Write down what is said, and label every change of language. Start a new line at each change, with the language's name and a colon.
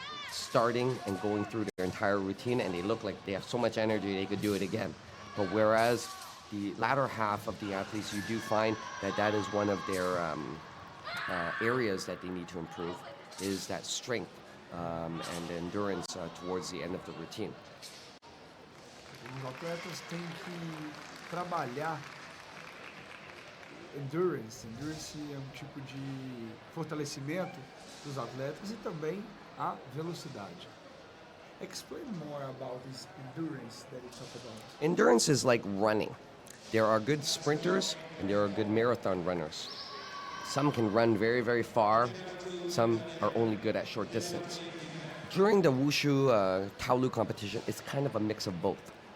English: starting and going through their entire routine, and they look like they have so much energy they could do it again. But whereas the latter half of the athletes, you do find that that is one of their areas that they need to improve, is that strength and endurance towards the end of the routine.
Portuguese: Os atletas têm que trabalhar endurance. Endurance é um tipo de fortalecimento dos atletas e também a velocidade.
English: Explain more about this endurance that you talk about. Endurance is like running. There are good sprinters and there are good marathon runners. Some can run very, very far. Some are only good at short distance. During the Wushu Taolu competition, it's kind of a mix of both.